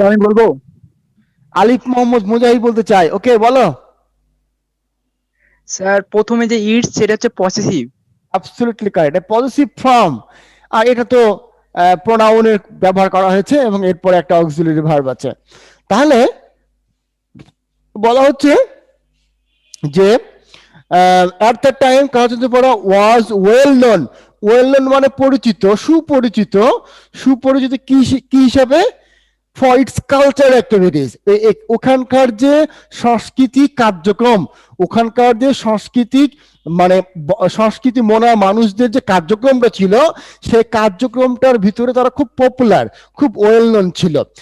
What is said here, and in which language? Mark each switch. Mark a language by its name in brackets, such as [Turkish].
[Bangla] আমি বলবো। আলিফ মোহাম্মদ মুজাহিদ বলতে চাই। ওকে বলো। স্যার প্রথমে যে ইটস সেটা হচ্ছে possessive. Absolutely correct, positive form. আর এটা তো প্রোনাউনের ব্যবহার করা হয়েছে এবং এরপরে একটা অক্সিলারি ভার্ব আছে। [English] তাহলে বলা হচ্ছে যে at that time Kalachandrapara was well known, [Bangla] well known মানে পরিচিত, সুপরিচিত, সুপরিচিত কি হিসাবে? [English] for its culture activities, [Bangla] ওখানকার যে সাংস্কৃতিক কার্যক্রম, ওখানকার যে সাংস্কৃতিক মানে সংস্কৃতি মনা মানুষদের যে কার্যক্রমটা ছিল, সেই কার্যক্রমটার ভিতরে তারা খুব পপুলার, খুব ওয়েল নোন ছিল।